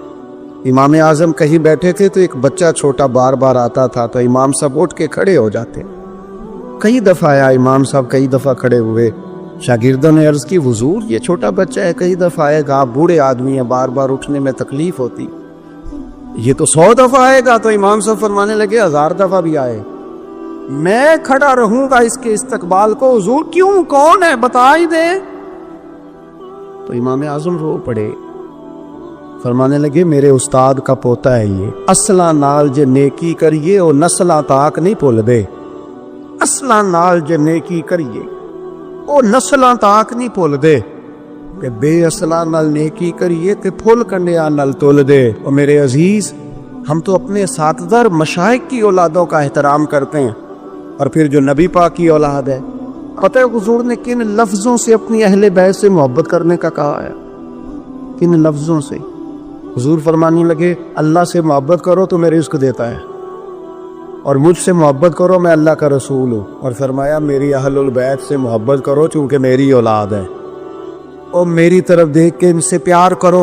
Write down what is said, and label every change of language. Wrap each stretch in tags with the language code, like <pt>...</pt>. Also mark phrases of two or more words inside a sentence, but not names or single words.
<ur>امام اعظم کہیں بیٹھے تھے تو ایک بچہ چھوٹا بار بار آتا تھا تو امام صاحب اٹھ کے کھڑے ہو جاتے، کئی دفعہ آیا امام صاحب، کئی دفعہ کھڑے ہوئے، شاگردوں نے عرض کی حضور یہ چھوٹا بچہ ہے، کئی دفعہ آئے گا، آپ بوڑھے آدمی ہیں، بار بار اٹھنے میں تکلیف ہوتی، یہ تو 100 دفعہ آئے گا۔ تو امام صاحب فرمانے لگے 1000 دفعہ بھی آئے میں کھڑا رہوں گا اس کے استقبال کو، حضور کیوں، کون ہے بتا ہی دے۔ تو امام اعظم رو پڑے، فرمانے لگے میرے استاد کا پوتا ہے یہ،</ur> <pa>اصلاں نال جے نیکی کریے او نسلاں تاک نہیں بھول دے، اصلاں نال جے نیکی کریے او نسلاں تاک نہیں بھول دے، کہ بے اصلاں نال نیکی کریے تے پھول کنڈیاں نال تول دے۔</pa> <ur>اور میرے عزیز، ہم تو اپنے اساتذہ اور مشائخ کی اولادوں کا احترام کرتے ہیں، اور پھر جو نبی پاک کی اولاد ہے، پتہ ہے حضور نے کن لفظوں سے اپنی اہل بیت سے محبت کرنے کا کہا ہے، کن لفظوں سے۔ حضور فرمانے لگے اللہ سے محبت کرو تو میں رزق دیتا ہے، اور مجھ سے محبت کرو میں اللہ کا رسول ہوں، اور فرمایا میری اہل البیت سے محبت کرو چونکہ میری اولاد ہے، اور میری طرف دیکھ کے ان سے پیار کرو۔</ur>